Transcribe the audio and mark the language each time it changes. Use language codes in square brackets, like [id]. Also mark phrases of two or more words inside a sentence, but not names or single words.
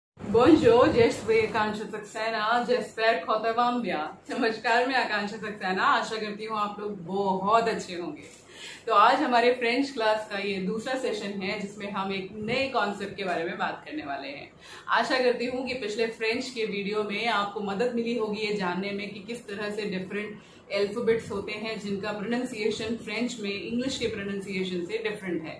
[fr] Bonjour, je suis आकांक्षा सक्सेना, j'espère que vous allez bien। [hi] नमस्कार, मैं आकांक्षा सक्सेना, आशा करती हूँ आप लोग बहुत अच्छे होंगे। तो आज हमारे [en] French class [hi] का ये दूसरा सेशन है जिसमें हम एक नए कॉन्सेप्ट के बारे में बात करने वाले हैं। आशा करती हूँ कि पिछले फ्रेंच के वीडियो में आपको मदद मिली होगी ये जानने में कि किस तरह से [en] different alphabets [hi] होते हैं जिनका प्रोनाउंसिएशन फ्रेंच में इंग्लिश के प्रोनाउंसिएशन से डिफरेंट है।